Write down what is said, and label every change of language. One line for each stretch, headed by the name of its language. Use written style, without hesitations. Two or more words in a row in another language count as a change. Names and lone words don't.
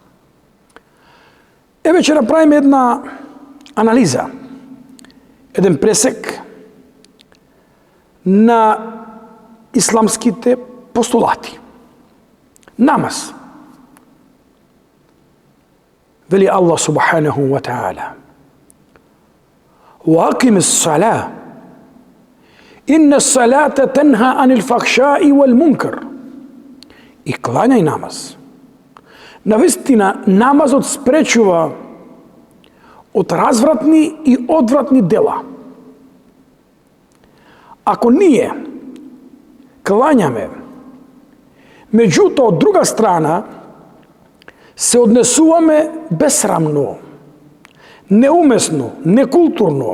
Macedonian: Еве ќе направиме една анализа, еден пресек на исламските постулати. Намаз. Вели Аллах
Arabic: سبحانه وتعالى: وَأَقِمِ الصَّلَاةَ إِنَّ الصَّلَاةَ تَنْهَى عَنِ الْفَحْشَاءِ وَالْمُنكَرِ.
Macedonian: И клањај намаз. Навистина, намазот спречува од развратни и одвратни дела. Ако ние клањаме, Меѓутоа, од друга страна, се однесуваме бесрамно, неумесно, некултурно.